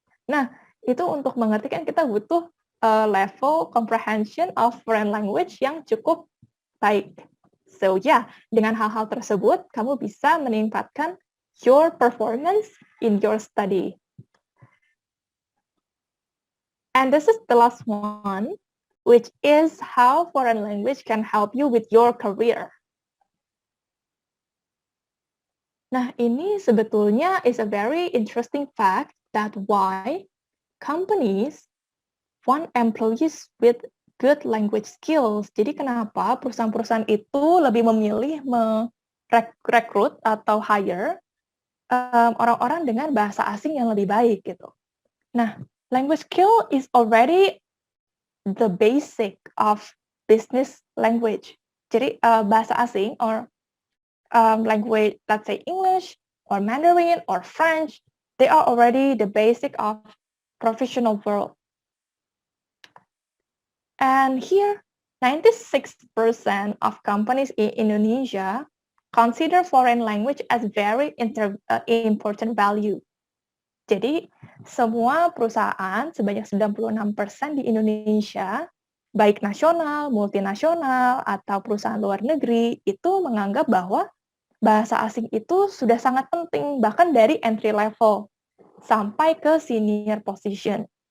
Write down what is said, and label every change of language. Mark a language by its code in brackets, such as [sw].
[id] Nah, itu untuk mengerti kan kita butuh [en] level comprehension of foreign language [id] yang cukup baik. So dengan hal-hal tersebut, kamu bisa meningkatkan [en] your performance in your study. And this is the last one, which is how foreign language can help you with your career. [id] Nah, ini sebetulnya [en] is a very interesting fact that why companies want employees with good language skills. [id] Jadi kenapa perusahaan-perusahaan itu lebih memilih merekrut atau hire orang-orang dengan bahasa asing yang lebih baik gitu. [en] Nah, language skill is already the basic of business language. [id] Jadi bahasa asing [en] or language, let's say English or Mandarin or French, they are already the basic of professional world. And here, 96% of companies in Indonesia consider foreign language as very important value. [id] Jadi, semua perusahaan sebanyak 96% di Indonesia, baik nasional, multinasional, atau perusahaan luar negeri, itu menganggap bahwa bahasa asing itu sudah sangat penting, bahkan dari entry level sampai ke senior position.